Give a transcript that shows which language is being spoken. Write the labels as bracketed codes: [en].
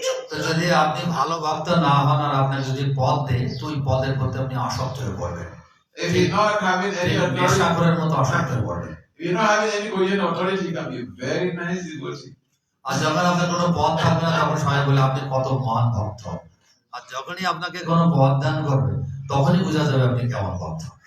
[bn] তো যদি আপনি ভালো ভক্ত না হন আর আপনার যদি পদ দেয়, তো ওই পদের প্রতি আপনি আসক্ত হয়ে পড়বেন। [en] If you're not having any authority, [bn] নেশাখোরের মতো আসক্ত হয়ে পড়বেন। [en] if you're not having any position of authority, you can be a very nice devotee. [bn] আর যখন আপনার কোনো পদ থাকবে না তখন সবাই বলে আপনি কত মহান ভক্ত। আর যখনই আপনাকে কোনো পদ দান করবে তখনই বোঝা যাবে আপনি কেমন ভক্ত।